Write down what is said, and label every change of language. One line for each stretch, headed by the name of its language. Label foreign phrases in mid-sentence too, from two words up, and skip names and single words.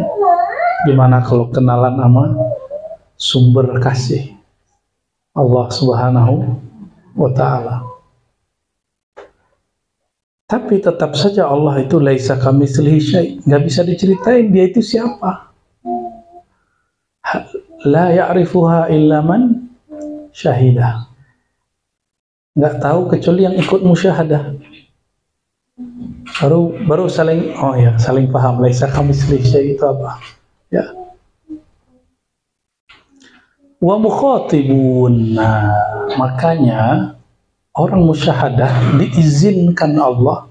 Indonesian: Gimana kalau kenalan sama sumber kasih Allah
Arabic: سبحانه وتعالى.
Indonesian: Tapi tetap saja Allah itu
Arabic: ليس كمثله شيء',
Indonesian: nggak bisa diceritain dia itu siapa.
Arabic: لا يعرفها إلا من شاهدها.
Indonesian: Nggak tahu kecuali yang ikut musyahadah. Baru saling saling paham.
Arabic: ليس كمثله شيء'
Indonesian: itu apa?
Arabic: Ya. ومخاطب.
Indonesian: Nah, makanya orang musyahadah diizinkan Allah.